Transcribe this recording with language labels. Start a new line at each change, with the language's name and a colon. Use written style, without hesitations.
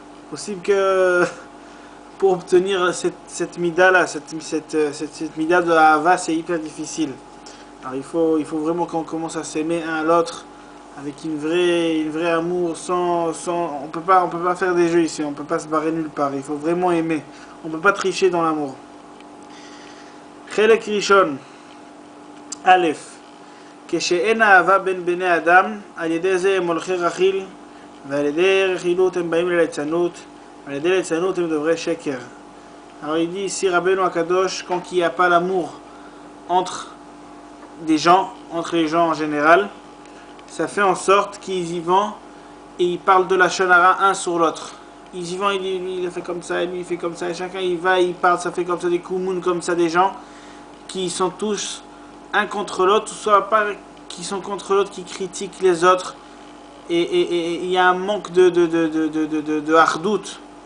French: Possible que pour obtenir cette mida là, cette mida de Ahava, c'est hyper difficile. Alors il faut vraiment qu'on commence à s'aimer un à l'autre avec une vraie amour, sans on peut pas faire des jeux ici, on peut pas se barrer nulle part. Il faut vraiment aimer. On peut pas tricher dans l'amour.
Hebrew: Chelek Rishon Aleph. כשאין אהבה בין בני אדם, על ידי זה הם הולכי רכיל, ועל ידי רכילות הם באים לליצנות, ועל ידי ליצנות הם דוברי שקר.
French: Alors il dit ici Rabbeinu Akadosh, quand il n'y a pas l'amour entre les gens en général, ça fait en sorte qu'ils y vont et ils parlent de la shonara un sur l'autre. Ils y vont, il fait comme ça, et lui il fait comme ça, et chacun il va, il parle, ça fait comme ça des koumoun comme ça, des gens qui sont tous un contre l'autre, ou soit pas qui sont contre l'autre, qui critiquent les autres, et il y a un manque de hardout.